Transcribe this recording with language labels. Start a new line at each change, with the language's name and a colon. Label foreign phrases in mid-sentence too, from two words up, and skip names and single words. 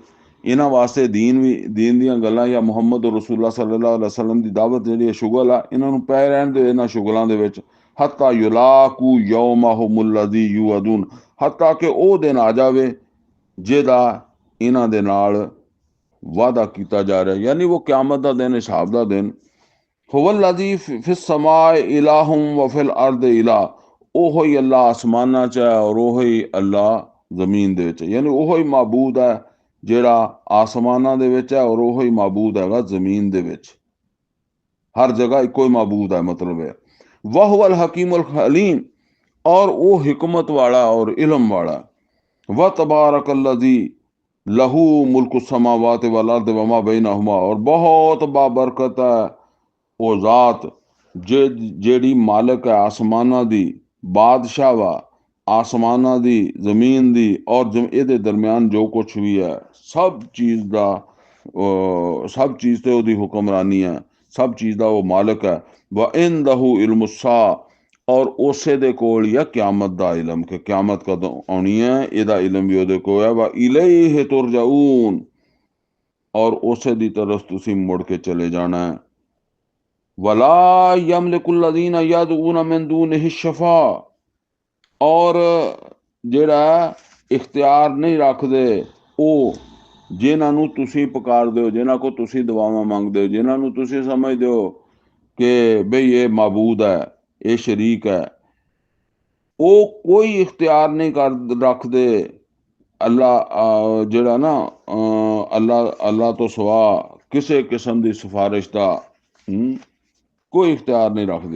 Punjabi: ਇਹਨਾਂ ਵਾਸਤੇ ਦੀਨ ਦੀਆਂ ਗੱਲਾਂ ਜਾਂ ਮੁਹੰਮਦ
Arabic: رسول الله صلى الله عليه وسلم
Punjabi: ਦੀ ਦਾਵਤ ਜਿਹੜੀ ਸ਼ੁਗਲ ਆ, ਇਹਨਾਂ ਨੂੰ ਪੈ ਰਹਿਣ ਦਿਓ ਇਹਨਾਂ ਸ਼ੁਗਲਾਂ ਦੇ ਵਿੱਚ।
Arabic: حتى يلاقوا يومهم الذي يوعدون,
Punjabi: ਹੱਤਾ ਕਿ ਉਹ ਦਿਨ ਆ ਜਾਵੇ ਜਿਹਦਾ ਇਹਨਾਂ ਦੇ ਨਾਲ ਵਾਅਦਾ ਕੀਤਾ ਜਾ ਰਿਹਾ, ਯਾਨੀ ਉਹ ਕਿਆਮਤ ਦਾ ਦਿਨ, ਹਿਸਾਬ ਦਾ ਦਿਨ।
Arabic: هو الذي في السماء إله وفي الأرض إله,
Punjabi: ਉਹੋ ਹੀ ਅੱਲਾ ਆਸਮਾਨਾਂ 'ਚ ਹੈ ਔਰ ਉਹੋ ਹੀ ਅੱਲਾ ਜ਼ਮੀਨ ਦੇ ਵਿੱਚ, ਯਾਨੀ ਉਹੋ ਹੀ ਮਾਬੂਦ ਹੈ ਜਿਹੜਾ ਆਸਮਾਨਾਂ ਦੇ ਵਿੱਚ ਹੈ ਔਰ ਉਹੋ ਹੀ ਮਾਬੂਦ ਹੈਗਾ ਜ਼ਮੀਨ ਦੇ ਵਿੱਚ। ਹਰ ਜਗ੍ਹਾ ਇੱਕੋ ਹੀ ਮਾਬੂਦ ਹੈ। ਮਤਲਬ ਹੈ
Arabic: وهو الحكيم الحليم,
Punjabi: ਔਰ ਉਹ ਹਿਕਮਤ ਵਾਲਾ ਔਰ ਇਲਮ ਵਾਲਾ।
Arabic: وتبارك الذي له ملك السماوات والأرض وما بينهما,
Urdu: اور بہت بابرکت ہے وہ ذات
Punjabi: ਜਿਹੜੀ ਮਾਲਕ ਹੈ ਆਸਮਾਨਾਂ ਦੀ, ਬਾਦਸ਼ਾਹ ਵਾ ਆਸਮਾਨਾਂ ਦੀ, ਜ਼ਮੀਨ ਦੀ, ਔਰ ਇਹਦੇ ਦਰਮਿਆਨ ਜੋ ਕੁਛ ਵੀ ਹੈ ਸਭ ਚੀਜ਼ ਦਾ, ਸਭ ਚੀਜ਼ ਤੇ ਉਹਦੀ ਹੁਕਮਰਾਨੀ ਹੈ, ਸਭ ਚੀਜ਼ ਦਾ ਉਹ ਮਾਲਕ ਹੈ।
Arabic: وعنده علم السا,
Punjabi: ਔਰ ਉਸੇ ਦੇ ਕੋਲ ਹੀ ਆ ਕਿਆਮਤ ਦਾ ਇਲਮ ਕਿ ਕਿਆਮਤ ਕਦੋਂ ਆਉਣੀ ਹੈ, ਇਹਦਾ ਇਲਮ ਵੀ ਉਹਦੇ ਕੋਲ ਹੈ।
Arabic: وإليه ترجعون,
Punjabi: ਔਰ ਉਸੇ ਦੀ ਤਰਫ ਤੁਸੀਂ ਮੁੜ ਕੇ ਚਲੇ ਜਾਣਾ ਹੈ।
Arabic: ولا يملك الذين يدعون من دونه الشفا,
Punjabi: और ਜਿਹੜਾ ਇਖਤਿਆਰ ਨਹੀਂ ਰੱਖਦੇ ਉਹ ਜਿਨ੍ਹਾਂ ਨੂੰ ਤੁਸੀਂ ਪੁਕਾਰਦੇ ਹੋ, ਜਿਨ੍ਹਾਂ ਕੋ ਤੁਸੀਂ ਦੁਆਵਾਂ ਮੰਗਦੇ ਹੋ, ਜਿਨ੍ਹਾਂ ਨੂੰ ਤੁਸੀਂ ਸਮਝਦੇ ਹੋ ਕਿ ਬਈ ਇਹ ਮਾਬੂਦ ਹੈ, ਇਹ ਸ਼ਰੀਕ ਹੈ, ਉਹ ਕੋਈ ਇਖਤਿਆਰ ਨਹੀਂ ਰੱਖਦੇ ਅੱਲਾ, ਜਿਹੜਾ ਨਾ ਅੱਲਾ ਤੋਂ ਸਿਵਾ ਕਿਸੇ ਕਿਸਮ ਦੀ ਸਿਫਾਰਿਸ਼ ਦਾ ਕੋਈ ਇਖਤਿਆਰ ਨਹੀਂ ਰੱਖਦੇ।